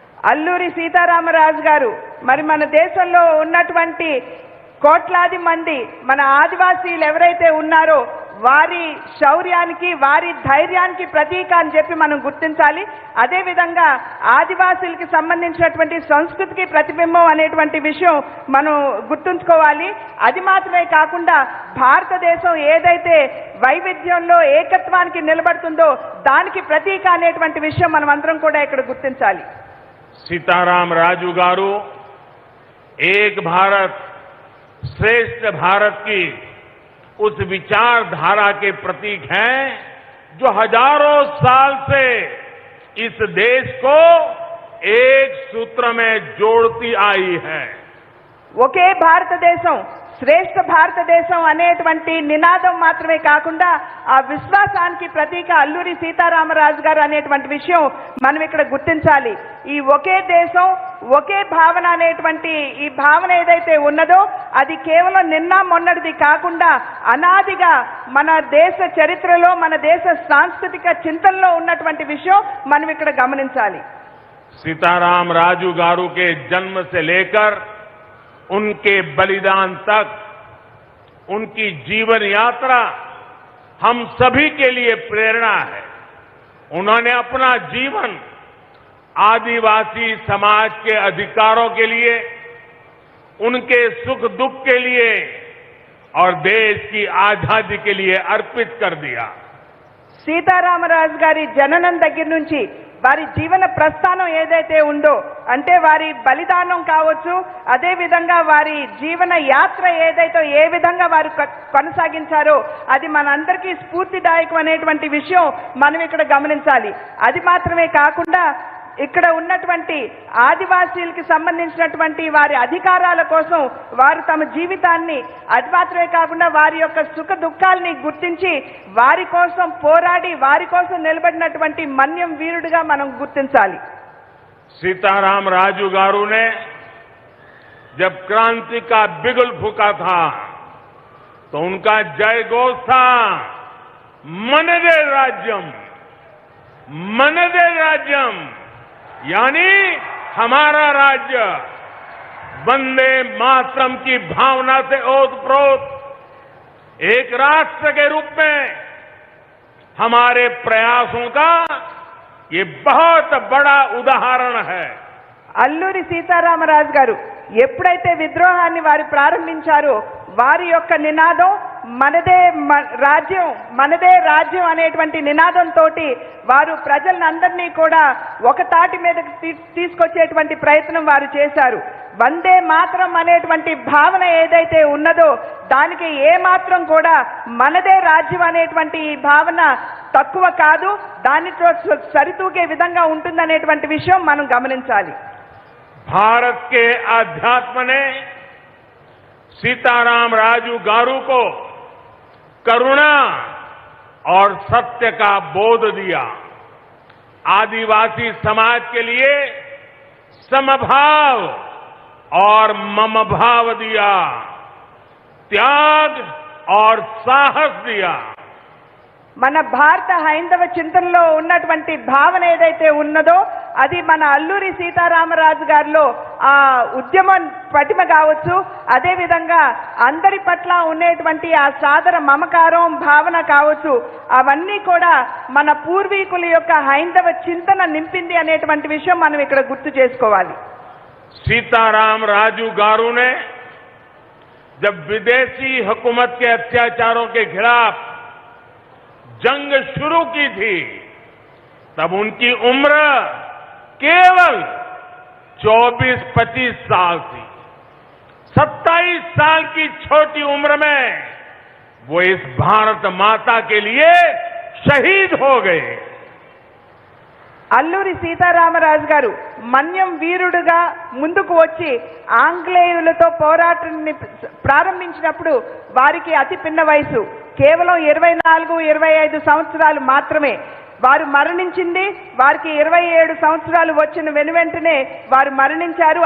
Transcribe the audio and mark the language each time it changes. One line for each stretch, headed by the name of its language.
Telugu: అల్లూరి సీతారామరాజు గారు మరి మన దేశంలో ఉన్నటువంటి కోట్లాది మంది మన ఆదివాసీలు ఎవరైతే ఉన్నారో వారి శౌర్యానికి వారి ధైర్యానికి ప్రతీక అని చెప్పి మనం గుర్తించాలి. అదేవిధంగా ఆదివాసీలకి సంబంధించినటువంటి సంస్కృతికి ప్రతిబింబం అనేటువంటి విషయం మనం గుర్తుంచుకోవాలి. అది మాత్రమే కాకుండా భారతదేశం ఏదైతే వైవిధ్యంలో ఏకత్వానికి నిలబడుతుందో దానికి ప్రతీక అనేటువంటి విషయం మనం అందరం కూడా ఇక్కడ గుర్తించాలి.
Hindi: सीताराम राजू गारू एक भारत श्रेष्ठ भारत की उस विचारधारा के प्रतीक हैं जो हजारों साल से इस देश को एक सूत्र में जोड़ती आई है.
Telugu: ఒకే భారతదేశం శ్రేష్ఠ భారతదేశం అనేటువంటి నినాదం మాత్రమే కాకుండా ఆ విశ్వాసానికి ప్రతీక అల్లూరి సీతారామరాజు గారు అనేటువంటి విషయం మనం ఇక్కడ గుర్తించాలి. ఈ ఒకే దేశం ఒకే భావన అనేటువంటి ఈ భావన ఏదైతే ఉన్నదో అది కేవలం నిన్న మొన్నటిది కాకుండా అనాదిగా మన దేశ చరిత్రలో మన దేశ సాంస్కృతిక చింతనలో ఉన్నటువంటి విషయం మనం ఇక్కడ గమనించాలి.
Hindi: सीताराम राजू गारू के जन्म से लेकर उनके बलिदान तक उनकी जीवन यात्रा हम सभी के लिए प्रेरणा है. उन्होंने अपना जीवन आदिवासी समाज के अधिकारों के लिए, उनके सुख दुख के लिए और देश की आजादी के लिए अर्पित कर दिया.
Telugu: సీతారామరాజు గారి జననం దగ్గర నుంచి వారి జీవన ప్రస్థానం ఏదైతే ఉందో అంటే వారి బలిదానం కావచ్చు, అదే విధంగా వారి జీవన యాత్ర ఏదైతే ఏ విధంగా వారు కొనసాగించారో అది మనందరికీ స్ఫూర్తిదాయకం అనేటువంటి విషయం మనం ఇక్కడ గమనించాలి. అది మాత్రమే కాకుండా ఇక్కడ ఉన్నటువంటి ఆదివాసీలకు సంబంధించినటువంటి వారి అధికారాల కోసం వారు తమ జీవితాన్ని, అది మాత్రమే కాకుండా వారి యొక్క సుఖ దుఃఖాలని గుర్తించి వారి కోసం పోరాడి వారి కోసం నిలబడినటువంటి మన్యం వీరుడిగా మనం గుర్తించాలి.
Hindi: सीताराम राजू गारू ने जब क्रांति का बिगुल फूका था तो उनका जय घोष था
Telugu: मनदे राज्यम, मनदे राज्यम,
Hindi: यानी हमारा राज्य. वंदे मातरम की भावना से ओतप्रोत एक राष्ट्र के रूप में हमारे प्रयासों का ये बहुत बड़ा उदाहरण है.
Telugu: అల్లూరి సీతారామరాజు గారు ఎప్పుడైతే విద్రోహాన్ని వారు ప్రారంభించారో వారి యొక్క నినాదం మనదే రాజ్యం, మనదే రాజ్యం అనేటువంటి నినాదంతో వారు ప్రజలందరినీ కూడా ఒక తాటి మీద తీసుకొచ్చేటువంటి ప్రయత్నం వారు చేశారు. వందే మాత్రం అనేటువంటి భావన ఏదైతే ఉన్నదో దానికి ఏ మాత్రం కూడా మనదే రాజ్యం అనేటువంటి ఈ భావన తక్కువ కాదు, దానితో సరితూగే విధంగా ఉంటుందనేటువంటి విషయం మనం గమనించాలి.
Hindi: भारत के अध्यात्म ने सीताराम राजू गारू को करुणा और सत्य का बोध दिया. आदिवासी समाज के लिए समभाव और ममभाव दिया, त्याग और साहस दिया.
Telugu: మన భారత హైందవ చింతనలో ఉన్నటువంటి భావన ఏదైతే ఉన్నదో అది మన అల్లూరి సీతారామరాజు గారిలో ఆ ఉద్యమం పటిమ కావచ్చు, అదేవిధంగా అందరి పట్ల ఉండేటువంటి ఆ సాదర మమకారం భావన కావచ్చు, అవన్నీ కూడా మన పూర్వీకుల యొక్క హైందవ చింతన నింపింది అనేటువంటి విషయం మనం ఇక్కడ గుర్తు చేసుకోవాలి.
Hindi: सीताराम राजू गारू ने जब विदेशी हुकूमत के अत्याचारों के खिलाफ जंग शुरू की थी तब उनकी उम्र केवल 24-25 साल थी. 27 साल की छोटी उम्र में वो इस भारत माता के लिए शहीद हो गए.
Telugu: అల్లూరి సీతారామరాజు గారు మన్యం వీరుడుగా ముందుకు వచ్చి ఆంగ్లేయులతో పోరాటాన్ని ప్రారంభించినప్పుడు వారికి అతి పిన్న వయసు కేవలం 24-25 సంవత్సరాలు మాత్రమే. వారు మరణించింది వారికి 27 సంవత్సరాలు వచ్చిన వెనువెంటనే వారు మరణించారు.